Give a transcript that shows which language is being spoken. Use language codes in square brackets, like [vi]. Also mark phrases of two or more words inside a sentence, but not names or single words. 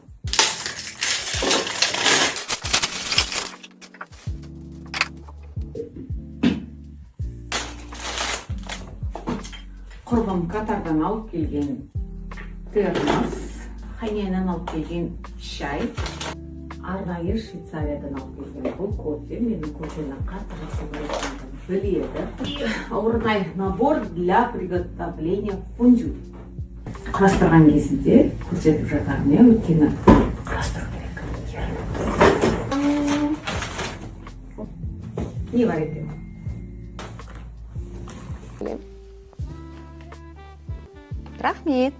[kk] Құрбым Катардан алып келген термос, қайненен алып келген шай, арнайы Швейцариядан алып келген бұл кофе. Менің кофені қатты жақсы көретінімді біледі. [ru] Орнай набор для приготовления фондю. [kk] Құрастырған кезінде көрсетіп жатармын, өйткені құрастыру керек. Не бар екен? Рахмет.